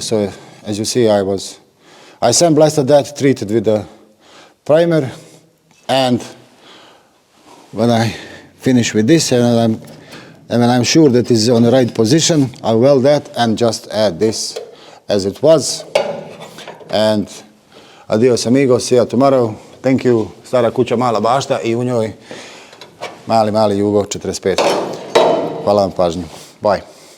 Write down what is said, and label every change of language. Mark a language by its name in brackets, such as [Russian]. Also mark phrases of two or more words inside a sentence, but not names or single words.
[English] So as you see, I sandblasted that, treated with a primer, and when I finish with this and when I'm sure that it's on the right position, I weld that and just add this as it was. And [Spanish] adios amigos, [English] see you tomorrow. Thank you. [Serbian] Stara kuća, mala bašta i u njoj mali Jugo 45. Hvala vam pažnju. Bye.